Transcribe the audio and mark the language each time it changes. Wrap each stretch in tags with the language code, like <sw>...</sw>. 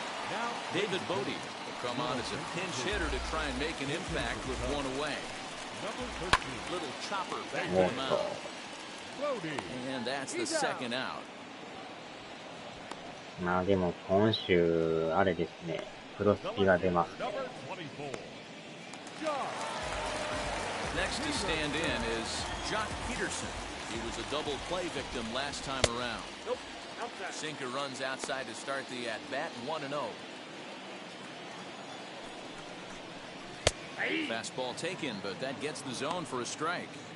<en>Now, David Bodie will come on as a pinch hitter to try and make an impact with 1 away. Little chopper back to the mound. And that's the second out.</en> <ja>まあでも今週あれですね、プロスピが出ますね。</ja> <en>Next to stand in is Jock Peterson. He was a double play victim last time around. Sinker runs outside to start the at-bat, 1-0. Fastball taken, but that gets the zone for a strike.</en>